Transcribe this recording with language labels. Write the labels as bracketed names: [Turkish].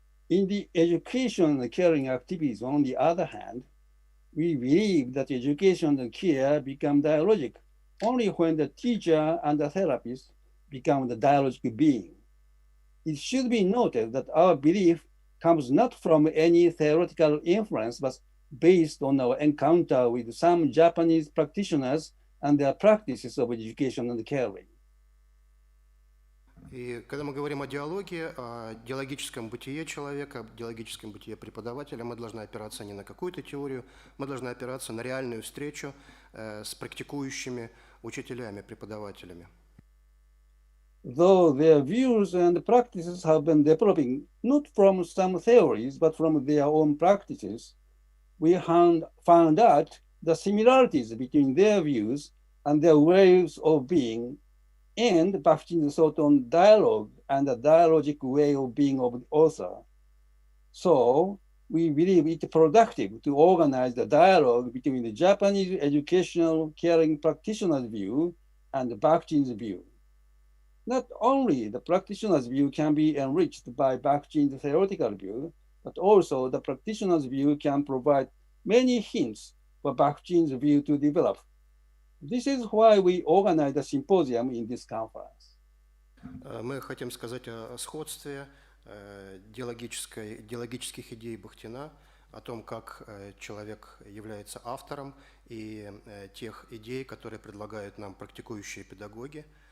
[English] In the education and caring activities, on the other hand, we believe that education and care become dialogic only when the teacher and the therapist become the dialogic being. It should be noted that our belief comes not from any theoretical influence, but based on our encounter with some Japanese practitioners and their practices of education and caring. [Russian] И когда мы говорим о диалоге, о диалогическом бытие человека, о диалогическом бытие преподавателя, мы должны опираться не на какую-то теорию, мы должны опираться на реальную встречу с практикующими учителями, преподавателями. [English] Though their views and practices have been developing not from some theories, but from their own practices, we found out the similarities between their views and their ways of being, and Bakhtin's thought on dialogue and the dialogic way of being of the author. So we believe it productive to organize the dialogue between the Japanese educational caring practitioner's view and Bakhtin's view. Not only the practitioner's view can be enriched by Bakhtin's theoretical view, but also the practitioner's view can provide many hints for Bakhtin's view to develop. This is why we organized a symposium in this conference. [Russian] Мы хотим сказать о сходстве диалогических идей Бахтина о том, как человек является автором и тех идей, которые предлагают нам практикующие педагоги.